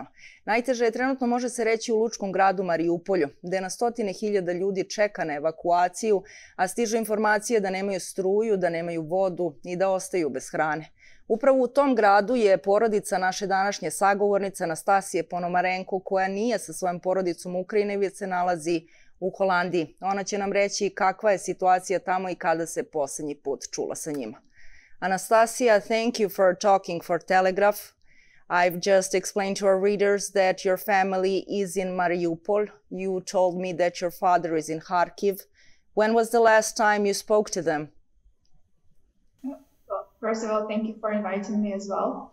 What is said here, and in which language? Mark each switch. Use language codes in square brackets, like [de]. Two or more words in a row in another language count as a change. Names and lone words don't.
[sr] Najteže je trenutno, može se reći, u lučkom gradu Mariupolju, gde na stotine hiljada ljudi čeka na evakuaciju, a stižu informacije da nemaju struju, da nemaju vodu i da ostaju bez hrane. Upravo u tom gradu je porodica naše današnje sagovornice Anastasije koja nije sa svojom porodicom u Ukrajini, već se nalazi u Holandiji. Ona će nam reći kakva je situacija tamo i kada se posljednji put čula sa njima. [en] Anastasia, thank you for talking for Telegraph. I've just explained to our readers that your family is in Mariupol. You told me that your father is in Kharkiv. When was the last time you spoke to them? First of all, thank you for inviting me as well.